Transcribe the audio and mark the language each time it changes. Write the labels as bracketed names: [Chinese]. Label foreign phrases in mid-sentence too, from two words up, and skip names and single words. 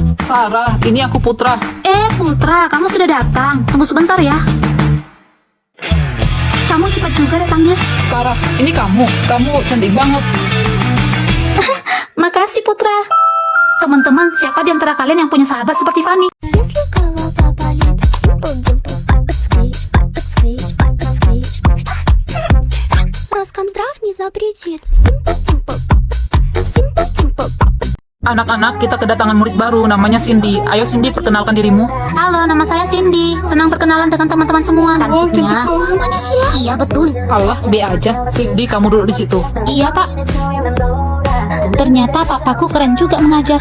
[Indonesian] Sarah, ini aku Putra. Putra, kamu sudah datang. Tunggu sebentar ya. Kamu cepat juga datangnya. Sarah, ini kamu. Kamu cantik banget. Makasih Putra. Teman-teman, siapa di antara kalian yang punya sahabat seperti Fanny? [Russian] Если голова болит, simple-dimple, подскрипь, Роскомздрав не запретит. [English] Simple-dimple, [Indonesian] Anak-anak, kita kedatangan murid baru, namanya Cindy. Ayo Cindy, perkenalkan dirimu. Halo, nama saya Cindy. Senang berkenalan dengan teman-teman semua. Cantiknya. Manis ya? Iya, betul. Allah, B aja. Cindy, kamu duduk di situ. Iya, Pak. Ternyata papaku keren juga mengajar.